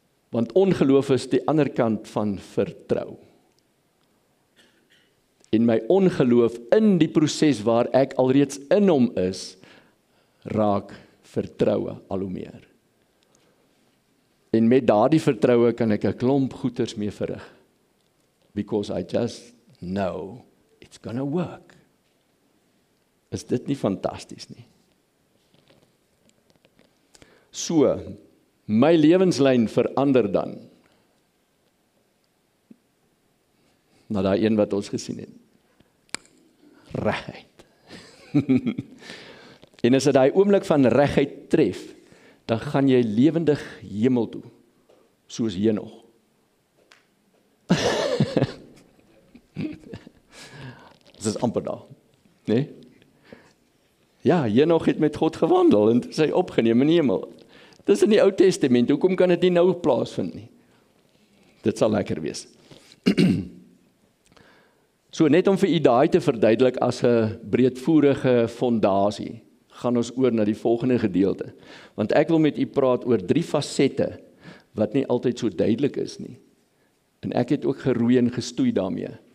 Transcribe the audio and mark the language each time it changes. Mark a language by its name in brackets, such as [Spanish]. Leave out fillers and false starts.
[Afrikaans] Want ongeloof is die ander kant van vertrou. En my ongeloof in die proses waar ek alreeds in hom is, raak vertroue al hoe meer. En met daardie vertroue kan ek 'n klomp goeders mee verrig. [English] Because I just know it's gonna work. [Afrikaans] Is dit nie fantasties nie? So, my lewenslyn verander dan na daai een wat ons gesien het. Regheid. En as dit daai oomblik van regheid tref, dan gaan jy lewendig hemel toe, soos Henog. Dit is amper daar, nee? Ja, Henog het met God gewandel en sy opgeneem in die hemel. Dis in die Ou Testament, hoekom kan dit nie nou plaasvind nie? Dit sal lekker wees. So net om vir u daai te verduidelik as 'n breedvoerige fondasie, gaan ons oor na die volgende gedeelte. Want ek wil met u praat oor 3 fasette wat nie altyd so duidelik is nie. En ek het ook geroei en gestoei daarmee.